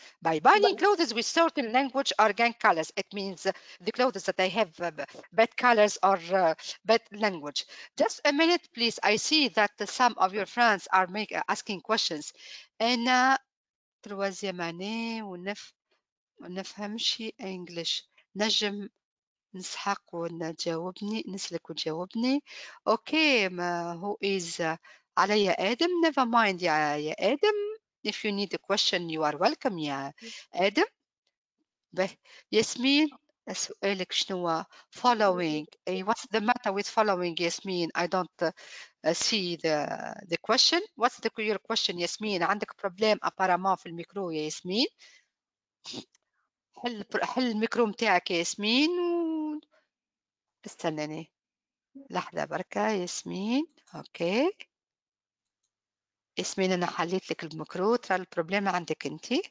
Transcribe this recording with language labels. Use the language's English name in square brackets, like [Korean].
[English] By banning clothes with certain language or gang colors, it means the clothes that they have bad colors or bad language. Just a minute, please. I see that some of your friends are asking questions. [Arabic] أنا [French] troisième année [Arabic] ونفهمش English. نجم نسحق ونجاوبني نسلك وتجاوبني. اوكي ما هو is علي آدم. [English] never mind يا آدم. if you need a question you are welcome يا آدم. [Arabic] به ياسمين سؤالك شنو [English] following what's the matter with following ياسمين I don't see the question. what's your question [Arabic] ياسمين؟ عندك problem apparemment في الميكرو يا ياسمين. حل الميكرو متاعك يا ياسمين استناني لحظة بركة ياسمين. اوكي ياسمين انا حليت لك الميكرو ترى البروبليم عندك انت.